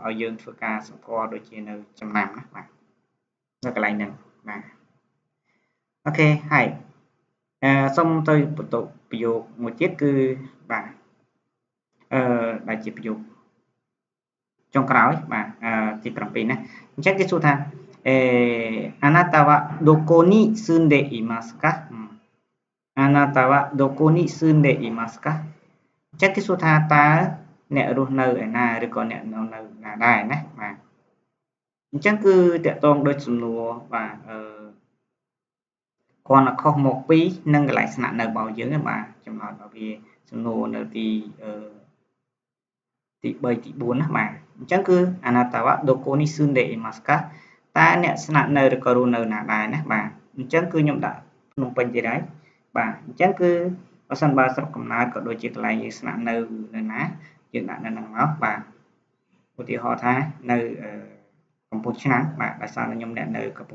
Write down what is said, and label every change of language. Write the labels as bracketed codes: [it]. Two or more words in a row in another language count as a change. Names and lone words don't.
[km] ឲ្យយើងធ្វើការសម្គាល់ដូចជានៅចំណាំណាបាទនៅកន្លែងហ្នឹងបាទអូខេហើយសូមទៅបន្ទុក ប្រយោគមួយទៀតគឺបាទដែលជាប្រយោគចុងក្រោយបាទទី7ណាអញ្ចឹងគេសួរថា [ja] あなたはどこに住んでいますか [km] あなたはどこに住んでいますかអញ្ចឹងគេសួរថាតើអ្នករស់នៅឯណាឬក៏អ្នកនៅណាដែរណាបាទអញ្ចឹងគឺតកតងដូចសំណួរបាទ គ្រាន់តែខុសមកពីនឹងកន្លែងស្នាក់នៅរបស់យើងទេបាទចំណោទឲ្យវាសំណួរនៅទី3ទី4ណាបាទអញ្ចឹងគឺ [ja] あなたはどこに住んでいますか [km] តើអ្នកស្នាក់នៅឬក៏រស់នៅណាដែរណាបាទអញ្ចឹងគឺខ្ញុំដាក់ភ្នំពេញទៀតហើយបាទអញ្ចឹងគឺបើសិនបើស្រុកកំណើតក៏ដូចជាកន្លែងយើងស្នាក់នៅណាយើងដាក់នៅហ្នឹងមកបាទឧទាហរណ៍ថានៅកំពង់ឆ្នាំងបាទដោយសារខ្ញុំអ្នកនៅកំព